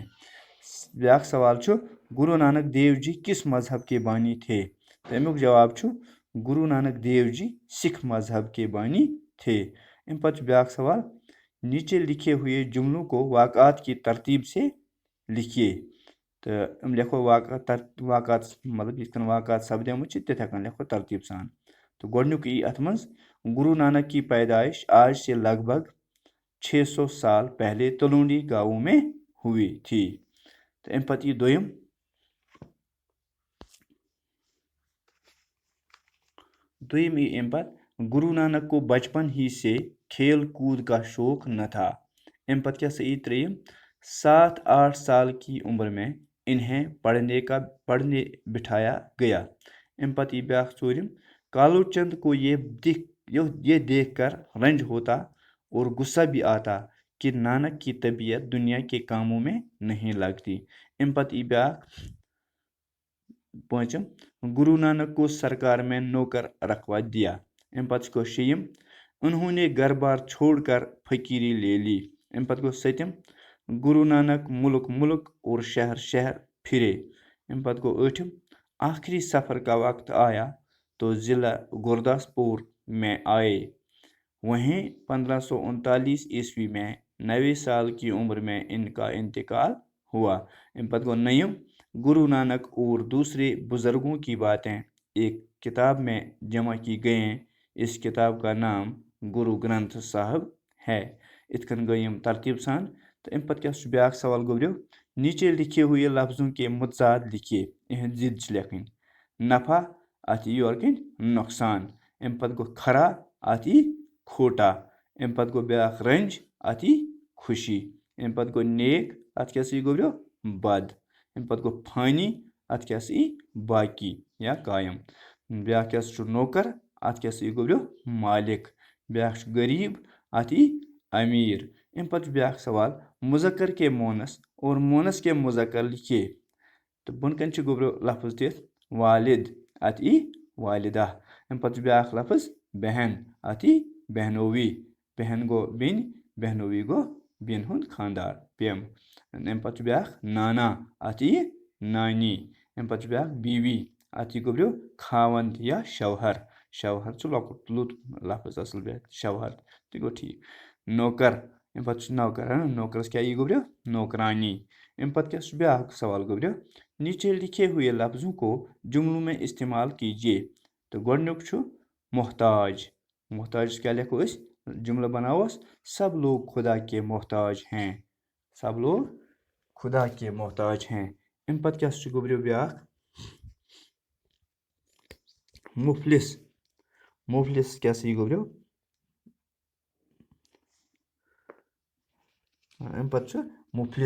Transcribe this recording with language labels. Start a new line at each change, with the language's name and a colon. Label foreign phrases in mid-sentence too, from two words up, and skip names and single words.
Kashmiri: ब्याक सवाल छु,
Urdu: گرو نانک دیو جی کس مذہب کے بانی تھے?
Kashmiri: तो अमुक जवाब छु,
Urdu: گرو نانک دیو جی سکھ مذہب کے بانی تھے.
Kashmiri: अम पे ब्याक सवाल,
Urdu: نیچے لکھے ہوئے جملوں کو واقعات کی ترتیب سے لکھیے.
Kashmiri: तो हम लिखो वाक़ात मतलब इस वाक़ात सपदेमुत तिथे कन लिखो तरतीब सान। तो गोडनुक यी अथ मंज,
Urdu: گرو نانک کی پیدائش آج سے لگ بھگ 600 سال پہلے تلونڈی گاؤں میں ہوئی تھی.
Kashmiri: तो अम पे यी दोयम, यी अम पे,
Urdu: گرو نانک کو بچپن ہی سے کھیل کود کا شوق نہ تھا.
Kashmiri: अम पे क्या सही त्रेयम,
Urdu: 7-8 سال کی عمر میں انہیں پڑھنے بٹھایا گیا.
Kashmiri: अम पे यी ब्याक चूरिम,
Urdu: کالو چند کو یہ دیکھ کر رنج ہوتا اور غصہ بھی آتا کہ نانک کی طبیعت دنیا کے کاموں میں نہیں لگتی.
Kashmiri: अम पे यी ब्याक पांचम,
Urdu: گرو نانک کو سرکار میں نوکر رکھوا دیا.
Kashmiri: अम पे गो शेयम,
Urdu: انہوں نے گھر بار چھوڑ کر فقیری لے لی.
Kashmiri: अम पे गो सतम,
Urdu: گرو نانک ملک ملک اور شہر شہر پھرے.
Kashmiri: अम पे गो ठम,
Urdu: آخری سفر کا وقت آیا تو ضلع گورداسپور میں آئے. وہیں 1539 عیسوی میں 90 سال کی عمر میں ان کا انتقال ہوا.
Kashmiri: अम पे गो नयम,
Urdu: گرو نانک اور دوسرے بزرگوں کی باتیں ایک کتاب میں جمع کی گئی ہیں. اس کتاب کا نام گرو گرنتھ صاحب ہے.
Kashmiri: इतकन गई यम तरतीब सान। तो अम पे क्या ब्याक सवाल गोब्रियो,
Urdu: نیچے لکھے ہوئے لفظوں کے متضاد لکھیے,
Kashmiri: इहद जिद लिखन। नफ़ा अत योर कन नुकसान। अम पे गो खरा अत खोटा। अम पे गो ब्याक रंज अत खुशी। अम पे गो नेक अत क्या गोब्रियो बद। अम पे गो फानी अत क्या बाकी या कायम। ब्याक क्या नौकर अत क्या गोब्रियो मालिक। ब्याक गरीब अत अमीर। अम पे ब्याक सवाल,
Urdu: مذکر کے مؤنث اور مؤنث کے مذکر لکھیے.
Kashmiri: तो बुनकन गोब्रियो लफ्ज़ दिथ, वालिद अत वालिदा। अम पे ब्याक लफ्ज़ बहन अत बहनोवी। बहन गो बिन, बहनोवी गो बिन हुंद खानदार पेम। अम पे ब्याक नाना अत नानी। अम पे ब्याक बीवी अत गोब्रियो खावंद या शौहर। शौहर लॉकुट लुत लफ्ज़ असल ब्याक शौहर तो गो ठीक। नौकर, अम पे नौकर नौकरस क्या गोब्रियो नौकरानी। अम पे क्या ब्याक सवाल गोब्रियो,
Urdu: نیچے لکھے ہوئے لفظوں کو جملوں میں استعمال کیجیے.
Kashmiri: तो गोडनुक छु मोहताज। मोहताज क्या लिखो इस जुमला बनाओस,
Urdu: سب لوگ خدا کے محتاج ہیں. سب لوگ خدا کے محتاج ہیں.
Kashmiri: अम पे क्या गोब्रियो ब्याक मुफलिस। मुफलिस क्या गोब्रियो, अम पे मुफलिस।